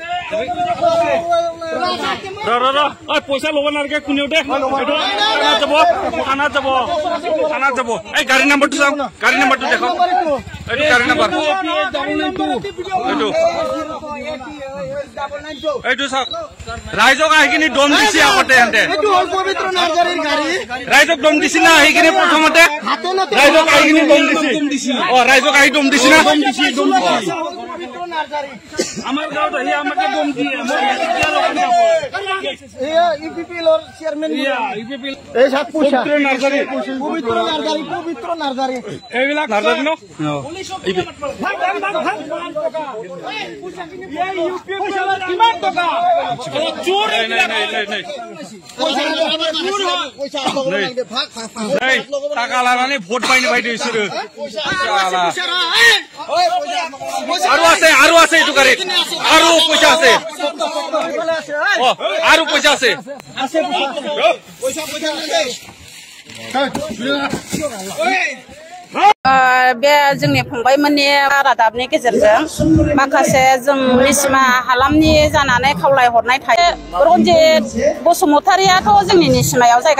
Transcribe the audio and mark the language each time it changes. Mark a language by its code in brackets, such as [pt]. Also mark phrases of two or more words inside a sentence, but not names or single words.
[as] পইচা ল'ব নালাগে কোনেও দে থানাত যাব এই গাড়ী নাম্বাৰটো চাওক গাড়ী নাম্বাৰটো দেখক এইটো গাড়ী নাম্বাৰ এইটো চাওক ৰাইজক আহিকিনি দম দিছে আগতে সিহঁতে ৰাইজক দম দিছি না আহিকিনি প্ৰথমতে ৰাইজক আহিকিনি দম দিছি ৰাইজক আহি দম দিছি না আমার গাঁৱত আহি আমাকে দম দিয়ে এইবিলাক নাৰ্জাৰী ন টাকা লাগানি ভোট পাইনি পাই দিছো আৰু আছে এইটো গাড়ীত আৰু পইচা আছে আৰু পইচা আছে [brx] बे जोंनि फंबायमोननि रादाबनि गेजेरजों माखासे जों निसिमा हालामनि जानानै खावलाय हरनाय थायो रन्जित बसुमतारियाथ' जोंनि निसिमायाव जायगा